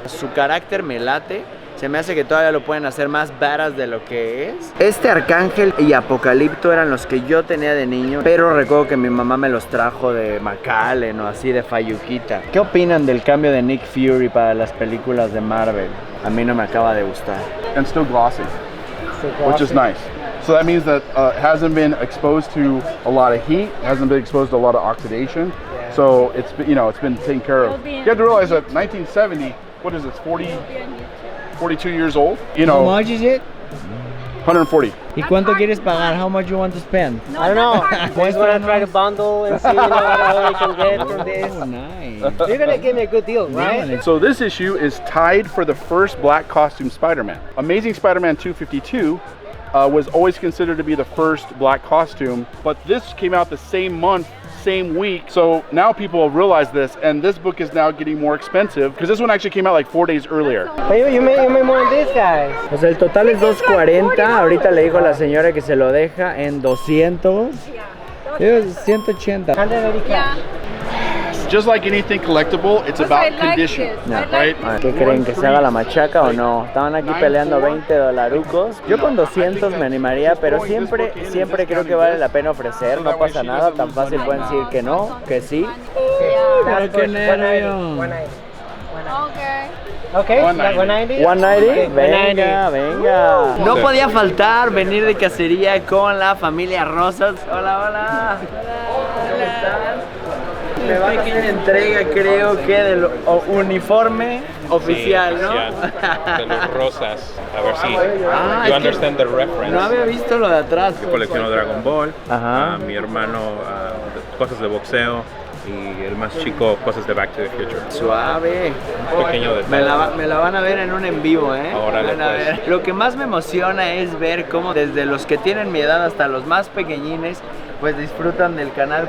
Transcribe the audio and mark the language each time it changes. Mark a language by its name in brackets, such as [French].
[Spanish] Su carácter me late. Se me hace que todavía lo pueden hacer más badass de lo que es. Este Arcángel y Apocalipto eran los que yo tenía de niño, pero recuerdo que mi mamá me los trajo de McAllen o así, de Fayuquita. ¿Qué opinan del cambio de Nick Fury para las películas de Marvel? A mí no me acaba de gustar. [English] And still glossy, which is nice. So that means that it hasn't been exposed to a lot of heat, hasn't been exposed to a lot of oxidation. So it's been, it's been taken care of. You have to realize that 1970, what is it, 42 years old? How much is it? 140. [Spanish] ¿Y cuánto quieres pagar? [English] How much you want to spend? I don't know. Just want to try to bundle and see what I can get from this. Oh, nice. You're gonna give me a good deal, right? So this issue is tied for the first black costume Spider-Man. Amazing Spider-Man 252 was always considered to be the first black costume, but this came out the same month, same week. So now people have realized this, and this book is now getting more expensive because this one actually came out like 4 days earlier. But you made more than this, guys. [Spanish] Pues el total es 240. Ahorita le dijo la señora que se lo deja en 200. 180. Just like anything collectible, it's about condition, right? ¿Qué creen? ¿Que se haga la machaca o no? Estaban aquí peleando 20 dolarucos. Yo con 200 me animaría, pero siempre creo que vale la pena ofrecer. No pasa nada, tan fácil pueden decir que no, que sí. Pero qué nervio. [English] Okay, 190. [Spanish] 190, venga. No podía faltar venir de cacería con la familia Rosas. Hola. ¿Cómo están? Me van a hacer entrega, creo que del uniforme oficial, sí, ¿no? De los Rosas. A ver si [English] you understand the reference. [Spanish] No había visto lo de atrás. Yo colecciono Dragon Ball. Ajá. Mi hermano cosas de boxeo. Y el más chico, cosas de Back to the Future. Suave. Un pequeño detalle. Me la van a ver en un en vivo, ¿eh? Órale, van a ver. pues. Lo que más me emociona es ver cómo desde los que tienen mi edad hasta los más pequeñines, pues disfrutan del canal.